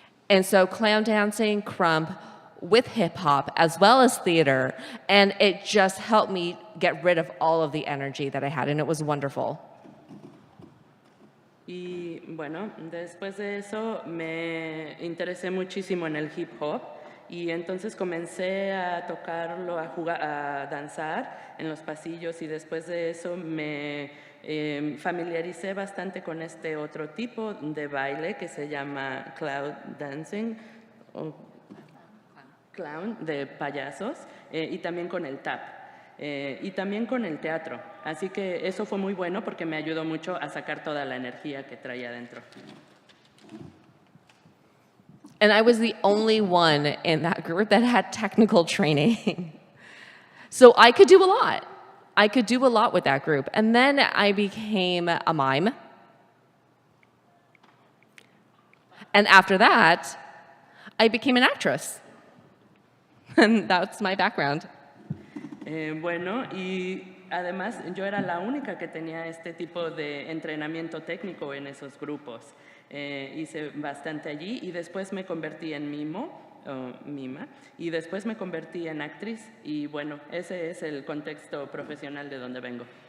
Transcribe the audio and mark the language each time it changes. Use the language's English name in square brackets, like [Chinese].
[English] And so clown dancing, krump, with hip hop as well as theater, and it just helped me get rid of all of the energy that I had, and it was wonderful. [Spanish] Y bueno, después de eso me interesé muchísimo en el hip hop y entonces comencé a tocarlo, a jugar, a danzar en los pasillos y después de eso me familiaricé bastante con este otro tipo de baile que se llama clown dancing, clown de payasos, y también con el tap, y también con el teatro. Así que eso fue muy bueno porque me ayudó mucho a sacar toda la energía que traía dentro. [English] And I was the only one in that group that had technical training. So I could do a lot. I could do a lot with that group. And then I became a mime. And after that, I became an actress. And that's my background. [Spanish] Bueno, y además yo era la única que tenía este tipo de entrenamiento técnico en esos grupos. Hice bastante allí y después me convertí en mima, y después me convertí en actriz. Y bueno, ese es el contexto profesional de donde vengo.